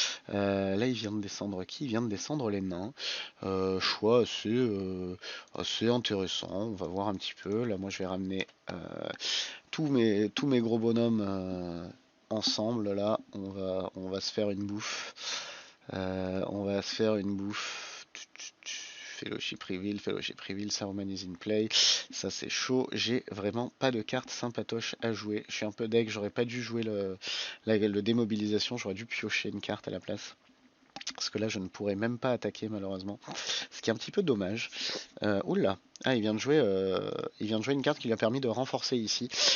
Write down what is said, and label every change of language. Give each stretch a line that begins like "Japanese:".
French: Là il vient de descendre qui? Il vient de descendre les nains. Choix assez intéressant. On va voir un petit peu. Là moi je vais ramener tous mes gros bonhommes ensemble. Là on va se faire une bouffe. On va se faire une bouffe.
English: Fellowship Reveal, Saruman is in play.
French: Ça c'est chaud. J'ai vraiment pas de carte sympatoche à jouer. Je suis un peu deg, j'aurais pas dû jouer le démobilisation, j'aurais dû piocher une carte à la place. Parce que là je ne pourrais même pas attaquer malheureusement. Ce qui est un petit peu dommage. Oula, ah, il vient de jouer une carte qui lui a permis de renforcer ici.